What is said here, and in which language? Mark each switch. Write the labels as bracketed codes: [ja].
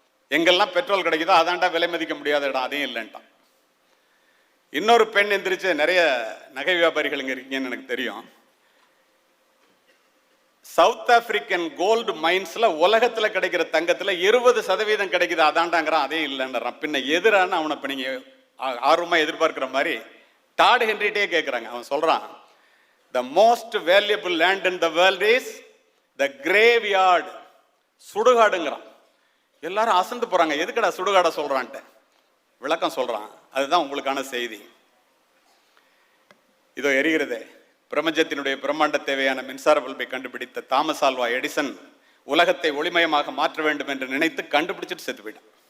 [ta] எங்கெல்லாம் பெட்ரோல் கிடைக்குதோ அதான்டா விலை மதிக்க முடியாத இடம், அதையும் இல்லைன்ட்டான். இன்னொரு பெண் எந்திரிச்சு, நிறைய நகை வியாபாரிகள் இங்கே இருக்கீங்கன்னு எனக்கு தெரியும். சவுத் ஆப்பிரிக்கன் கோல்டு மைன்ஸ்ல உலகத்துல கிடைக்கிற தங்கத்துல 20% கிடைக்குது, அதாண்டாங்கிறான், அதே இல்லைன்றான். பின்ன எதிரான அவனை இப்ப நீங்க ஆர்வமா எதிர்பார்க்கிற மாதிரி டாட் ஹென்ரிட்டே கேட்கிறாங்க. அவன் சொல்றான், [en] the most valuable land in the world is the graveyard. [ta] சுடுகாடுங்கிறான். எல்லாரும் அசந்து போறாங்க, எதுக்கடா சுடுகாட சொல்றான்ட்டு விளக்கம் சொல்றான். அதுதான் உங்களுக்கான செய்தி. இதோ எரிகிறதே. பிரபஞ்சத்தினுடைய பிரம்மாண்ட தேவையான மின்சார பல்பை கண்டுபிடித்த தாமஸ் ஆல்வா எடிசன் உலகத்தை ஒளிமயமாக மாற்ற வேண்டும் என்று நினைத்து கண்டுபிடிச்சிட்டு செத்து போயிட்டான்.